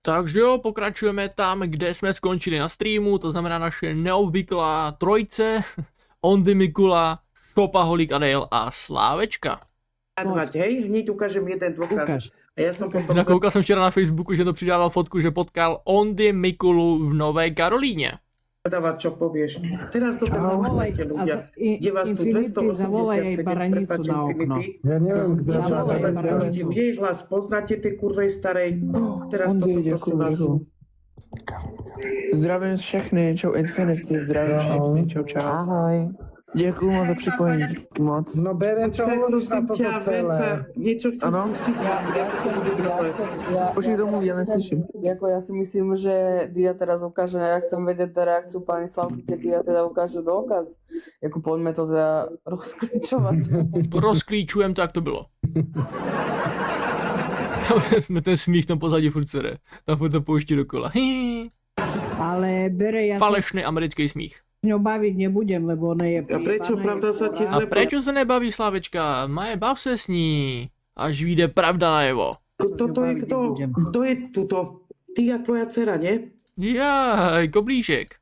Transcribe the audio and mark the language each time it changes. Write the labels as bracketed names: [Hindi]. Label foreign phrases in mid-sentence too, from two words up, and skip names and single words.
[Czech] Takže jo, pokračujeme tam, kde jsme skončili na streamu, to znamená naše neobvyklá trojce, Ondy Mikula, Šopaholík Adel a Slávečka. [Slovak] Hej, hneď ukážem jeden dôkaz. Ukáž. A ja som potom... [Czech] Koukal jsem včera na Facebooku, že to přidával fotku, že potkal Ondy Mikulu v Nové Karolíně. [Slovak] Zadávať, čo povieš. Teraz dobre zavolajte ľudia. Je vás tu zavolaj aj 287, baranicu prepáč na okno. Infinity. Ja neviem, Zavolaj baranicu. Jej hlas poznáte tej kurvej starej. Teraz toto prosím vás. [Czech] Zdravím všechny, čau Infinity, zdravím všechny, čau čau. Ahoj. Děkuju moc za připojení, díky moc. [Slovak] No berem, čo Počkaj, hovoríš na prosím toto ťa, celé. Venca, niečo chcem [Czech] Ano? [Slovak] pustiť. [Czech] Počkej domů, já neslyším. [Slovak] Jako ja si myslím, že Dia teraz ukáže, ja chcem vedieť reakciu pani Slavky, keď Dia teda ukáže dôkaz. Jako poďme to teda rozklíčovať. Rozklíčujem to, [Czech] jak to bylo. Ten smích tam pozadí furt sere. Tam furt to pouští dokola. Ale bere, [Slovak] ja sa [Czech] Falešný americký smích. [Slovak] s ňou baviť nebudem, lebo ona je A prečo, pravda sa ti A zle... [Czech] prečo se nebaví Slávečka? Maje, bav se s ní, až vyjde pravda najevo. [Slovak] Toto je kto? Kto je tuto? Ty a tvoja dcera, nie? [Czech] Jaj, koblížek.